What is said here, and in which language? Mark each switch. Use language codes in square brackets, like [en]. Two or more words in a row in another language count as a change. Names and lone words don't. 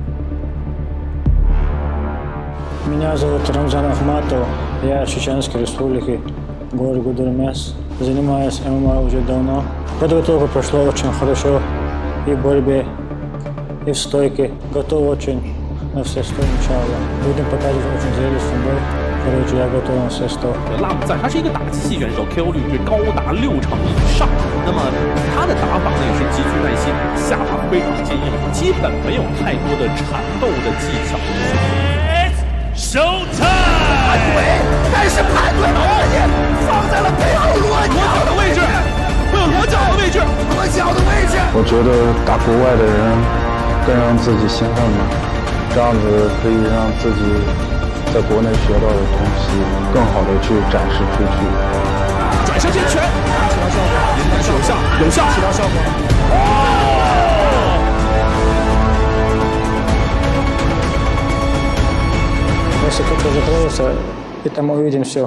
[ru] Меня зовут Рамзан Ахматов, я из Чеченской республики, город Гудермес. Занимаюсь ММА уже давно. Подготовка прошла очень хорошо и в борьбе, и в стойке. Готов очень на все 100 начала. Будем показывать очень зрелищный бой. Короче, я готов на все 100. [zh] 拉姆赞他是一个打击系选手 ，KO 率是高达60%以上。那么他的打法呢也是极具耐心，下巴非常坚硬，基本没有太多的缠斗的技巧。 [en] Showtime！ [zh] 盘腿，但是盘腿把自己放在了背后裸脚的位置，裸脚的位置，裸脚的位置。我觉得打国外的人更让自己兴奋吧，这样子可以让自己在国内学到的东西更好的去展示出去。转身接拳，起到效果，应该是有效，有效，起到效果。 [ru] Если кто-то закроется, и там увидим все.